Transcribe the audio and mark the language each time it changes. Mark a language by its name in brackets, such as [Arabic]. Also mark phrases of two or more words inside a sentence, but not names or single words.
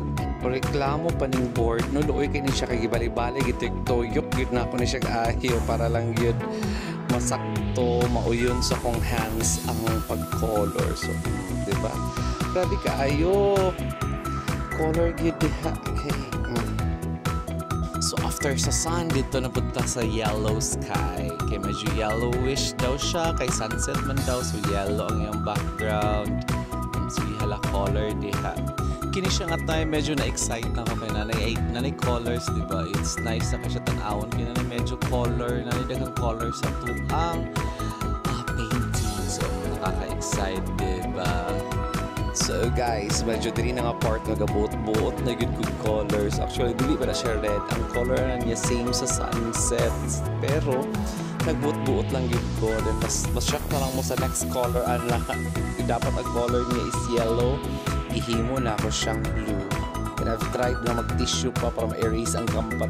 [Cebuano] Reklamo pa ning board no luoy kay ni siya kay gibali-bali gitiktoyok gid na ako ni siya kaahiw para lang gyud masakto mauyon sa kong hands ang pag-color. So, di ba? Grabe kaayo. Color gid diha. Okay. So after sa sun, dito napunta sa [English] yellow sky. [Cebuano] Kaya medyo yellowish daw siya. Kay sunset man daw. So yellow ang iyang background. So hala color diha. Kini siya nga tayo medyo na-excite na ako kay nanay colors, diba? [English] It's nice [Cebuano] na siya tanawon. Kaya nanay medyo color, nanay dagang color sa tuang painting. So nakaka-excite, diba? So guys, medyo diri na nga part nga gabuot-buot na [English] good colors. [Cebuano] Actually, dili ba na siya red? Ang color na niya same sa sunset. Pero, nagbuot-buot lang yun ko. Then, mas shock na lang mo sa [English] next color. [Cebuano] Dapat ang color niya [English] is yellow. [Cebuano] Ihimo na ako siyang blue. [English] And I've tried [Cebuano] na mag-tissue pa para ma-erase ang kampat.